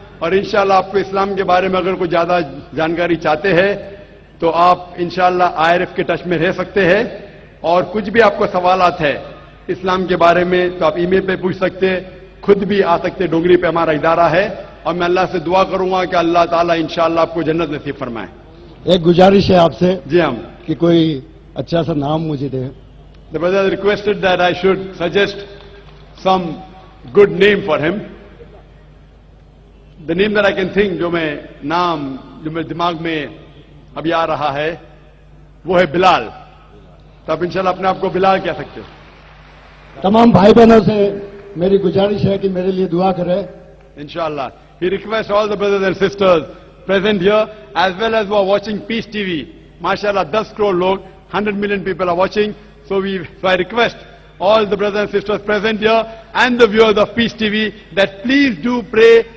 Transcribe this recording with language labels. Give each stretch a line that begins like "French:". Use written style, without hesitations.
Hindi: और इंशाअल्लाह आपको इस्लाम के बारे में अगर कोई ज्यादा जानकारी चाहते हैं तो आप इंशाअल्लाह IRF के टच में रह सकते हैं, और कुछ भी आपको सवालात है इस्लाम के बारे में तो आप ईमेल पे पूछ सकते हैं, खुद भी आ सकते। डोंगरी पे हमारा इदारा है, और मैं अल्लाह से दुआ करूंगा कि अल्लाह ताला इंशाअल्लाह आपको जन्नत नसीब फरमाए। एक गुजारिश है आपसे जी हम कि कोई अच्छा सा नाम मुझे दे।
English: The brother requested that I should suggest some good name for him. The name that I can think,
Hindi: जो मेरे दिमाग में अभी आ रहा है, वो है बिलाल। तो आप इंशाल्लाह अपने आप को बिलाल कह सकते हो। तमाम भाई बहनों से मेरी गुजारिश है कि मेरे लिए दुआ करें।
Arabic: Inshallah.
English: He requests all the brothers and sisters present here as well as who are watching Peace TV. MashaAllah, 10 crore log, 100 million people are watching. So I request all the brothers and sisters present here and the viewers of Peace TV that please do pray